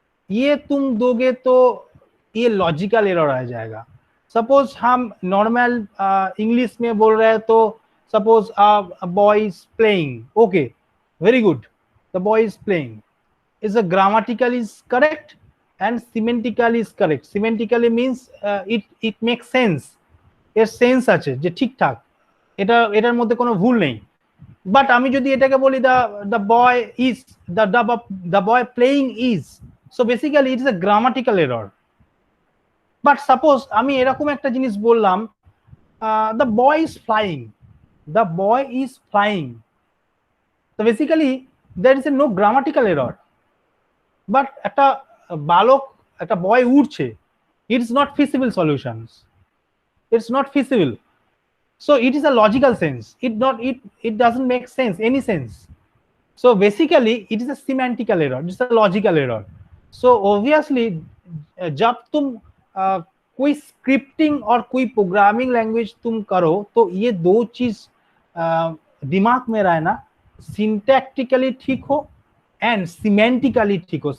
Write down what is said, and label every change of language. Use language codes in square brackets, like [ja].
[hi] ये तुम दोगे तो ये लॉजिकल एरर आ जाएगा। सपोज हम नॉर्मल इंग्लिश में बोल रहे हैं तो [en] Suppose boy is playing, okay very good, the boy is playing is a grammatical is correct and semantically is correct. Semantically means it makes sense, [bn] এর সেন্স আছে যে ঠিকঠাক, এটার মধ্যে কোনো ভুল নেই। বাট আমি যদি এটাকে বলি [en] the boy is the boy playing is, so basically it is a grammatical error. [bn] But suppose আমি এরকম একটা জিনিস বললাম [en] the boy is flying, the boy is flying, so basically there is a no grammatical error. [bn] But একটা বালক, একটা বয় উড়ছে, [en] It's not feasible solutions, it's not feasible, so it is a logical sense, it doesn't make sense, any sense. So basically it is a semantical error, it's a logical error. [hi] So obviously जब तुम कोई scripting और कोई programming language तुम करो तो ये दो चीज दिमाग में रहना, सिंटैक्टिकली ठीक हो एंड सिमेंटिकली ठीक हो।